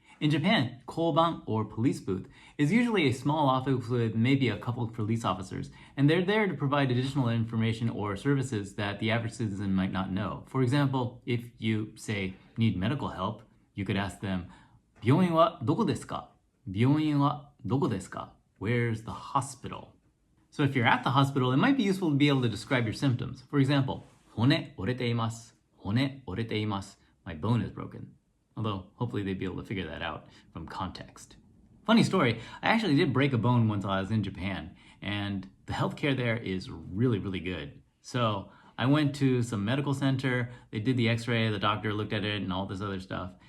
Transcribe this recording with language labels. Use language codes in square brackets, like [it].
[en] In Japan, koban, or police booth, is usually a small office with maybe a couple of police officers, and they're there to provide additional information or services that the average citizen might not know. For example, if you, say, need medical help, you could ask them, [ja] 病院はどこですか? 病院はどこですか? [en] Where's the hospital? So if you're at the hospital, it might be useful to be able to describe your symptoms. For example, [ja] 骨折れています. 骨折れています. [en] My bone is broken. Although, hopefully they'd be able to figure that out from context. Funny story, I actually did break a bone once while I was in Japan, and the healthcare there is really, really good. So I went to some medical center, they did the x-ray, the doctor looked at it and all this other stuff.